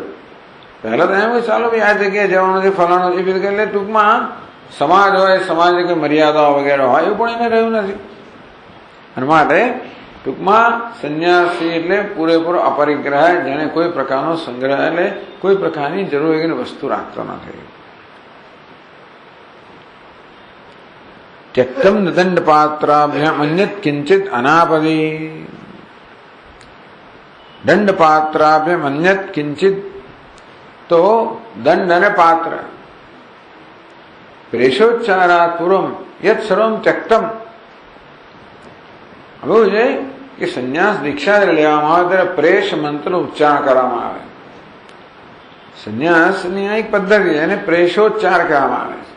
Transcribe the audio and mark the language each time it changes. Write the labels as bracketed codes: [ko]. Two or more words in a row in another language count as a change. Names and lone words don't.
[gu] પહેલા તો એમ કે ચાલો ભાઈ આ જગ્યાએ જવાનું છે, ફલાણું છે, એટલે ટૂંકમાં સમાજ હોય, સમાજની કંઈ મર્યાદાઓ વગેરે હોય એવું પણ એને રહ્યું નથી. અને માટે ટૂંકમાં સંન્યાસી એટલે પૂરેપૂરો અપરિગ્રહ, જેને કોઈ પ્રકારનો સંગ્રહ એટલે કોઈ પ્રકારની જરૂર એની વસ્તુ રાખતો નથી. [sa] त्यक्तं न दंडपात्राभ्याम अन्यत् किंचित अनापदी, दंडपात्राभ्याम अन्यत् किंचित तो दंड અને પાત્ર પ્રેષોચ્ચારાત પૂર્વમ યત સર્વમ ત્યક્તમ. [gu] હવે છે કે સંન્યાસ દીક્ષા લેવામાં આવે ત્યારે પ્રેષ મંત્રનો ઉચ્ચારણ કરવામાં આવે. સંન્યાસની આ એક પદ્ધતિ એને પ્રેષોચ્ચાર કહેવામાં આવે છે.